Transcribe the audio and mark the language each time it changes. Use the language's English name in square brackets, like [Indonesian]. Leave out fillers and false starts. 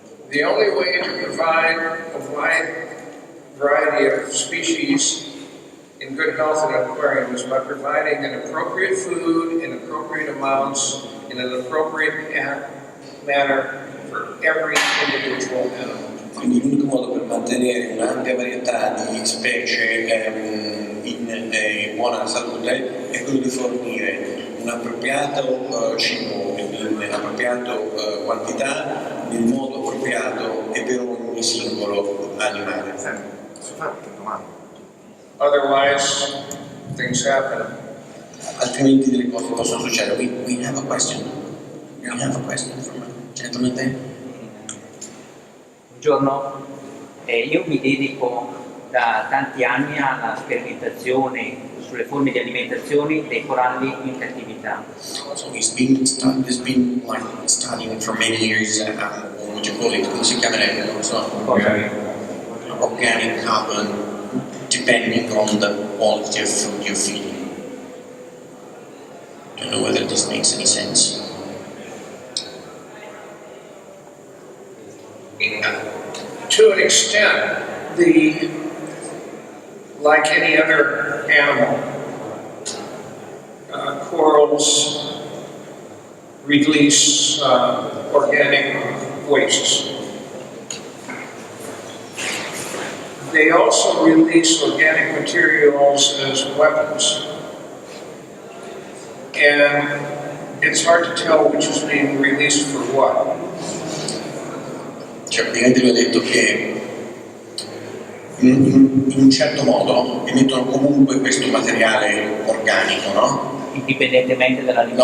[English] The only way to provide a wide variety of species in good health in an aquarium is by providing an appropriate food in appropriate amounts in an appropriate manner for every individual animal. [Italian] Quindi l'unico modo per mantenere un'ampia varietà di specie in buona salute è quello di fornire un appropriato cibo in appropriata quantità, nel modo appropriato e per ogni singolo animale. [English] Otherwise, things happen. [Italian] Altrimenti delle cose possono succedere. [English] We have a question. We have a question from a gentleman there. [Italian] Buongiorno, io mi dedico da tanti anni alla sperimentazione sulle forme di alimentazione dei coralli in cattività. [English] So he's been like studying for many years, what you call it, [Italian] come si chiamerebbe, [English] so, organic carbon, depending on the quality of food you're feeding. I don't know whether this makes any sense. To an extent, like any other animal, corals release organic wastes. They also release organic materials as weapons. And it's hard to tell which is being released for what. [Italian] Cioè, praticamente vi ho detto che in un certo modo emettono comunque questo materiale organico, no? Indipendentemente dall'alimento.